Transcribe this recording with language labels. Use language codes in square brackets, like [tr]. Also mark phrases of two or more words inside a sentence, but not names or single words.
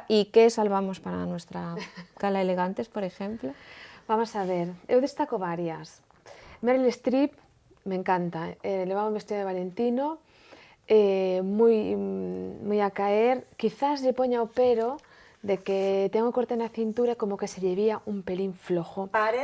[es] ¿Y qué salvamos para nuestra Gala Elegantes, por ejemplo? [gl] Vamos a ver, eu destaco varias. Meryl Streep me encanta, levaba un vestido de Valentino, moi a caer, quizás lle poña o pero de que ten o corte na cintura como que se lle vía un pelín flojo. Parece